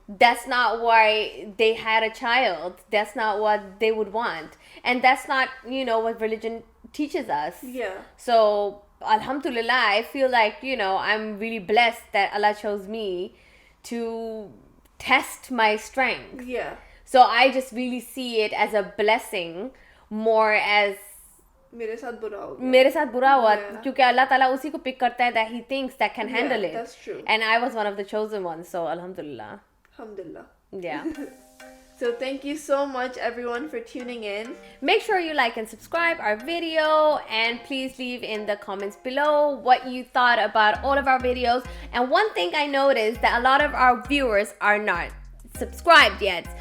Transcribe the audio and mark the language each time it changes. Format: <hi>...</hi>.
<en>That's not why they had a child. That's not what they would want, and that's not, you know, what religion teaches us. So alhamdulillah, I feel like, you know, I'm really blessed that Allah chose me to test my strength. So I just really see it as a blessing more as</en> <hi>मेरे साथ बुरा हुआ क्योंकि अल्लाह ताला उसी को pick करता है</hi> <en>that he thinks that can handle it. That's true. And I was one of the chosen ones, so alhamdulillah. Alhamdulillah. Yeah. So thank you so much everyone for tuning in. Make sure you like and subscribe our video, and please leave in the comments below what you thought about all of our videos. And one thing I noticed that a lot of our viewers are not subscribed yet.</en>